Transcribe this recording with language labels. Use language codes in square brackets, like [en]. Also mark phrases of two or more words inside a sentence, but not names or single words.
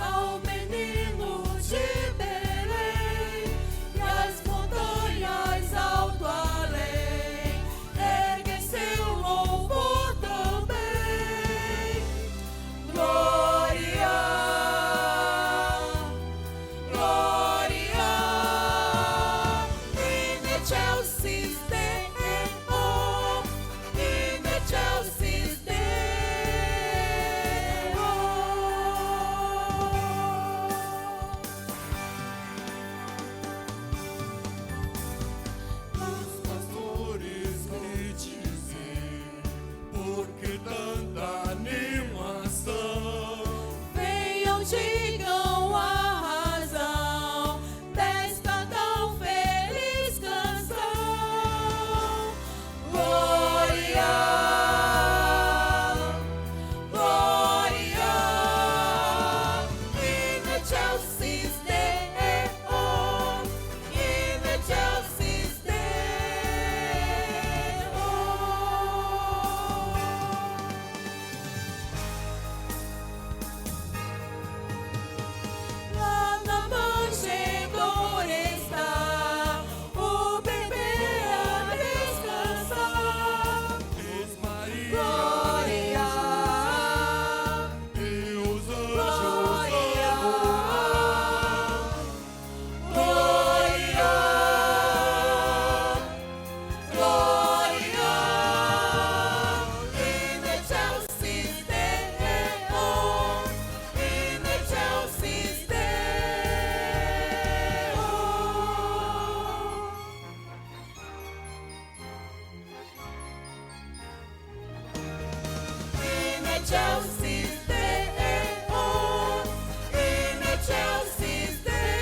[pt] ao menino de Belém, e as montanhas alto além erguem seu louvor também. Glória, glória, [la] in excelsis Deo, in excelsis Deo. [pt] Os pastores me dizem, por que tanta animação? Venham, digam a razão desta tão feliz canção. Glória, glória, [la] in excelsis Deo, in excelsis Deo. [pt] Lá na manjedoura está o bebê a descansar. Glória, E os anjos glória, louvam. glória, glória, [la] in excelsis Deo, in excelsis Deo. In excelsis Deo, in excelsis Deo.